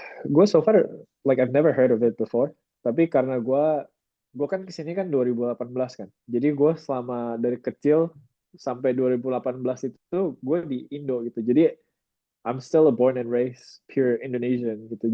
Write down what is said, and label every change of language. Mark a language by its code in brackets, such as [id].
[en] Gue so far like I've never heard of it before. [id] Tapi karena gue kan kesini kan 2018 kan. Jadi gue selama dari kecil sampai 2018 itu gue di Indo gitu. [en] Jadi I'm still a born and raised pure Indonesian gitu.